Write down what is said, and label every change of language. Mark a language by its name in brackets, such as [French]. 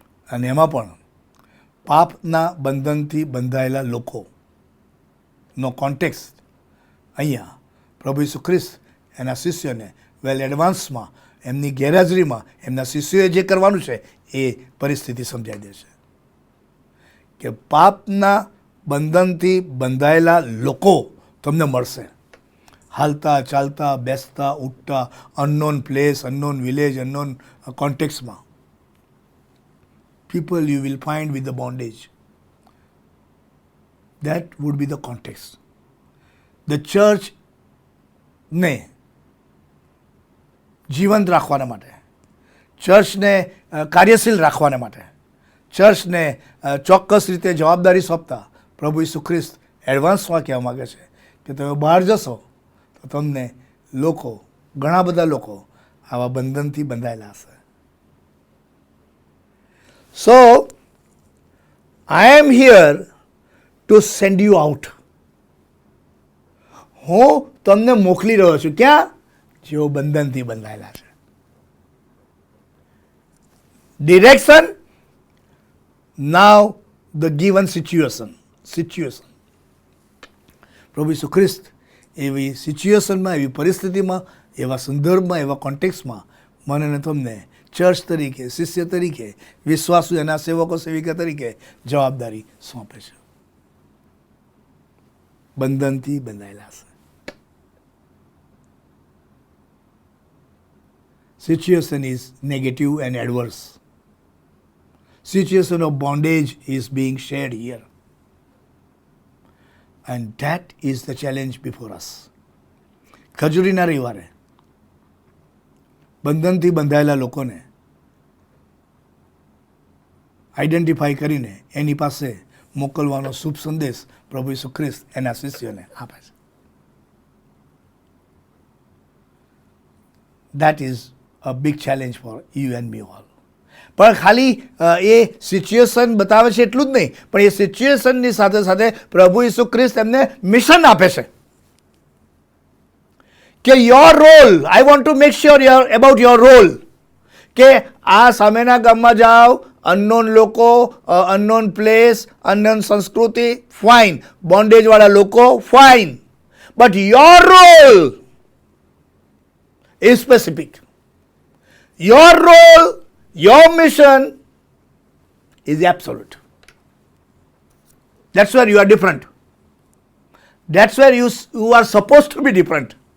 [Gujarati] અને એમાં પણ પાપના બંધનથી બંધાયેલા લોકોનો કોન્ટેક્સ્ટ અહીંયા પ્રભુ ઈસુ ખ્રિસ્ત એના શિષ્યને વેલ એડવાન્સમાં, એમની ગેરહાજરીમાં એમના શિષ્યોએ જે કરવાનું છે એ પરિસ્થિતિ સમજાવી દે છે કે પાપના બંધનથી બંધાયેલા લોકો તમને મળશે. હાલતા ચાલતા બેસતા ઉઠતા, [English] Unknown place, unknown village, unknown કોન્ટેક્સમાં. People you will find with the bondage. That would be the context. [Gujarati] The church ને જીવંત રાખવાના માટે, ચર્ચને કાર્યશીલ રાખવાના માટે, ચર્ચને ચોક્કસ રીતે જવાબદારી સોંપતા પ્રભુ ઈસુ ખ્રિસ્ત એડવાન્સમાં કહેવા માગે છે કે તમે બહાર જશો તો તમને લોકો, ઘણા બધા લોકો આવા બંધનથી બંધાયેલા હશે. [English] So, I am here to send you out. [Gujarati] હું તમને મોકલી રહ્યો છું. ક્યાં? જેઓ બંધનથી બંધાયેલા છે. [English] Direction, now the given situation. [Gujarati] પ્રભુ ઈસુ ખ્રિસ્ત એવી સિચ્યુએશનમાં, એવી પરિસ્થિતિમાં, એવા સંદર્ભમાં, એવા કોન્ટેક્સમાં મને અને તમને ચર્ચ તરીકે, શિષ્ય તરીકે, વિશ્વાસુ એના સેવકો સેવિકા તરીકે જવાબદારી સોંપે છે. બંધનથી બંધાયેલા છે. [English] Situation is negative and adverse. Situation of bondage is being shared here. And that is the challenge before us. [Gujarati] ખજૂરીના રવિવારે બંધનથી બંધાયેલા લોકોને આઈડેન્ટિફાઈ કરીને એની પાસે મોકલવાનો શુભ સંદેશ પ્રભુ ઈસુ ખ્રિસ્ત એના શિષ્યોને આપે છે. [English] That is a big challenge for you and me all. [Gujarati] પણ ખાલી એ સિચ્યુએશન બતાવે છે એટલું જ નહીં, પણ એ સિચ્યુએશનની સાથે સાથે પ્રભુ ઈસુ ખ્રિસ્ત એમને મિશન આપે છે કે [English] your role, I want to make sure about your role, [Gujarati] કે આ સામેના ગામમાં જાઓ, અનનોન લોકો, અનનોન પ્લેસ, અનનોન સંસ્કૃતિ, ફાઇન, બોન્ડેજવાળા લોકો, fine, [English] But your role is specific. Your role, your mission is absolute. That's where you are different. That's where you are supposed to be different.